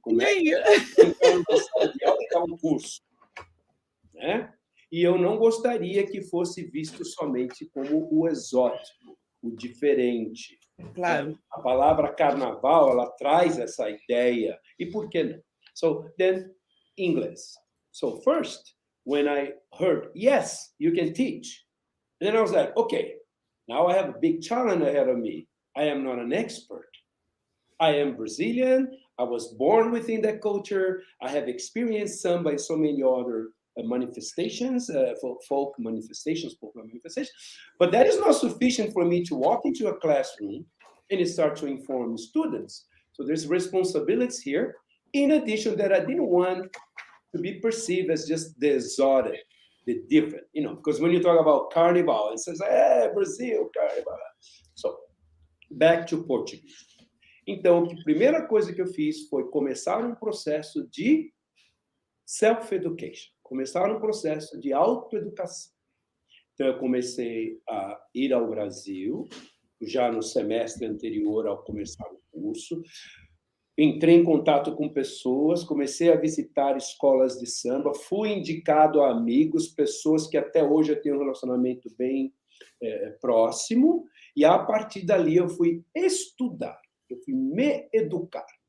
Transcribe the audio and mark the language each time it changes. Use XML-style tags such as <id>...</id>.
<pt>Como é que então, dar um curso? Né? E eu não gostaria que fosse visto somente como o exótico, o diferente. Claro. A palavra carnaval, ela traz essa ideia. E por que não?</pt> <en>So, then, English. So, first, when I heard, yes, you can teach. And then I was like, okay, now I have a big challenge ahead of me. I am not an expert. I am Brazilian. I was born within that culture. I have experienced samba and so many other manifestations, folk manifestations, popular manifestations. But that is not sufficient for me to walk into a classroom and start to inform students. So there's responsibilities here. In addition, that I didn't want to be perceived as just the exotic, the different, because when you talk about carnival, it says, Brazil, carnival. So, back to Portuguese.</en> <pt>Então, a primeira coisa que eu fiz foi começar um processo de self-education, começar um processo de autoeducação. Então, eu comecei a ir ao Brasil, já no semestre anterior ao começar o curso, entrei em contato com pessoas, comecei a visitar escolas de samba, fui indicado a amigos, pessoas que até hoje eu tenho um relacionamento bem próximo, e a partir dali eu fui estudar, eu fui me educar.</pt>